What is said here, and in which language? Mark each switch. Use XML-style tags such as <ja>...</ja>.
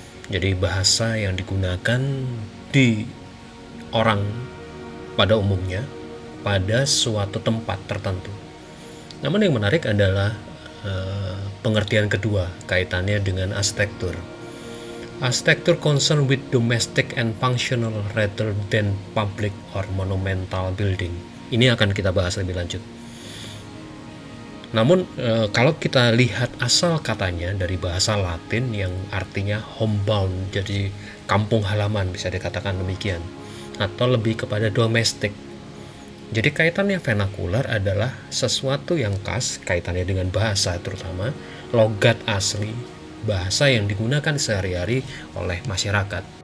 <id>Jadi bahasa yang digunakan di orang pada umumnya pada suatu tempat tertentu. Namun yang menarik adalah pengertian kedua, kaitannya dengan arsitektur.</id> <en>Arsitektur concern with domestic and functional rather than public or monumental building.</en> <id>Ini akan kita bahas lebih lanjut. Namun kalau kita lihat asal katanya dari bahasa Latin yang artinya homebound, jadi kampung halaman, bisa dikatakan demikian, atau lebih kepada domestik. Jadi kaitannya vernakular adalah sesuatu yang khas, kaitannya dengan bahasa, terutama logat asli, bahasa yang digunakan sehari-hari oleh masyarakat.</id>